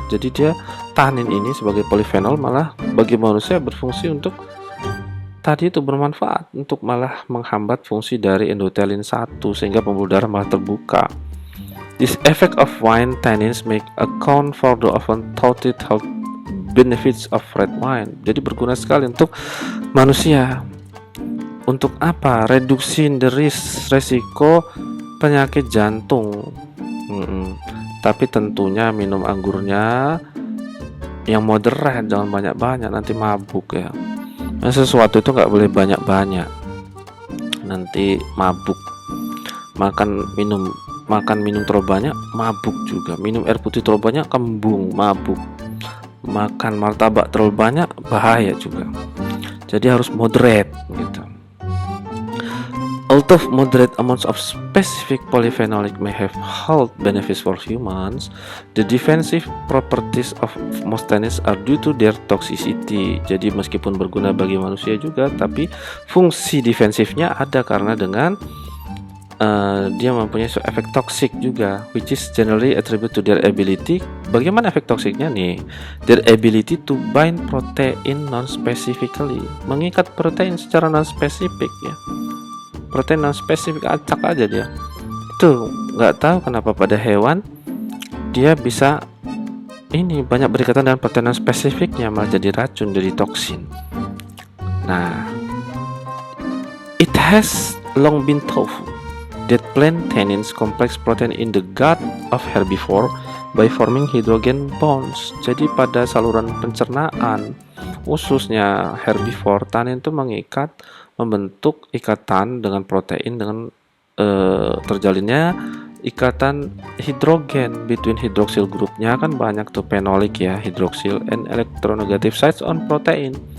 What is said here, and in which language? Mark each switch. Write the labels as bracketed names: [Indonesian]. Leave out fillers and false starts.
[Indonesian] Jadi dia tannin ini sebagai polyphenol malah bagi manusia berfungsi untuk tadi itu bermanfaat untuk malah menghambat fungsi dari endothelin 1 sehingga pembuluh darah malah terbuka. [English] This effect of wine tannins make account for the often touted health benefits of red wine. [Indonesian] Jadi berguna sekali untuk manusia. Untuk apa? Reduksi resiko penyakit jantung. Tapi tentunya minum anggurnya yang moderat, jangan banyak-banyak, nanti mabuk ya. Nah, sesuatu itu nggak boleh banyak-banyak, nanti mabuk. Makan minum terlalu banyak mabuk juga. Minum air putih terlalu banyak kembung, mabuk. Makan martabak terlalu banyak bahaya juga. Jadi harus moderate gitu. [English] Although moderate amounts of specific polyphenolic may have health benefits for humans, the defensive properties of most tannins are due to their toxicity. [Indonesian] Jadi meskipun berguna bagi manusia juga, tapi fungsi defensifnya ada karena dengan dia mempunyai efek toksik juga, [English] which is generally attributed to their ability. [Indonesian] Bagaimana efek toksiknya nih? [English] Their ability to bind protein non-specifically, [Indonesian] mengikat protein secara non-spesifik ya. Protein non-spesifik, acak aja dia. Itu nggak tahu kenapa pada hewan dia bisa ini banyak berikatan dengan protein non-spesifiknya malah jadi racun, jadi toksin. [English] Nah, it has long been thought that plant tannins complex protein in the gut of herbivore by forming hydrogen bonds. [Indonesian] Jadi pada saluran pencernaan khususnya herbivore, tannin itu membentuk ikatan dengan protein dengan terjalinnya ikatan hidrogen [English] between hydroxyl [Indonesian] grupnya kan banyak tuh, [English] phenolic ya, hydroxyl and electronegative sites on protein.